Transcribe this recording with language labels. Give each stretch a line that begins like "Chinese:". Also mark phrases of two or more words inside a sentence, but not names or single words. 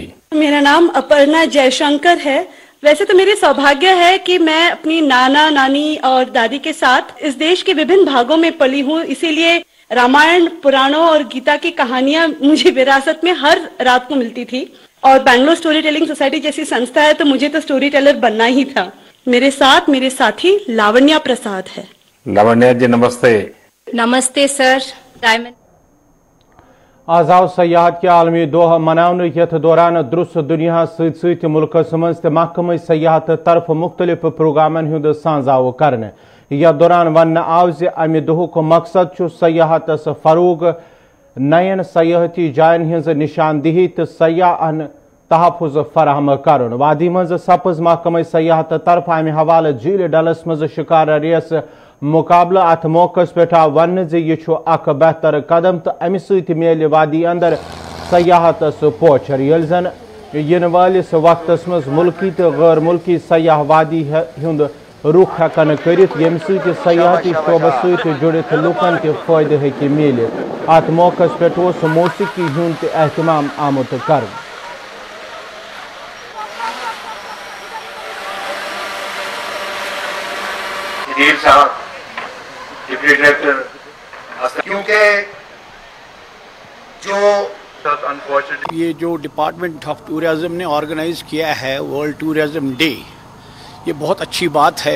Hindi: मेरा नाम अपर्णा जयशंकर है। वैसे तो मेरे सौभाग्य है कि मैं अपनी नाना नानी और दादी के साथ इस देश के विभिन्न भागों में पली हूँ, इसीलिए रामायण पुराणों और गीता की कहानियां मुझे विरासत में हर रात को मिलती थी। और बैंगलोर स्टोरी टेलिंग सोसाइटी जैसी संस्था है तो मुझे तो
English: story teller
Hindi: बनना ही था। मेरे साथ मेरे साथी लावण्या प्रसाद है। लावण्या जी नमस्ते। नमस्ते सर। डायमंड
Kashmiri: आजाव सयाहत के आलमी दोह मनावन यथ दौरान दुरुस्त दुनिया सत मुल्कस मज महकमा सयाहत तरफ मुख्तलिफ प्रोग्रामन हुंद साझाव करने या दौरान वन आव अमि दोहुक मकसद सयाहतस फरोग नयन सयाहती जायन हज निशानदेही तो सयाहन तहफुज फराहम कर वादी मज सपज महकमा सयाहत तरफ अमि हवाले झील डलस मज शिकारा रेस मुकाबला अत मौकस पे वन यह अख बेहतर कदम तो अमि सत मेल वादी अंदर सयाहतस पोचर यल जन इन वालिस वक्तस मज मुल्की तो गैर मुल्की सयाह वादी हुंद रुख हेकन करित यम सत सयाहती शोबस सत जुड़ित लुकन ते फायदे हेकि मिलित अत मौकस पे मौसीकी हुंद ते एहतमाम आमुत कर।
English: deputy director क्योंकि
Hindi: ये जो
English: department of tourism
Hindi: ने ऑर्गेनाइज किया है वर्ल्ड टूरिज्म डे, ये बहुत अच्छी बात है।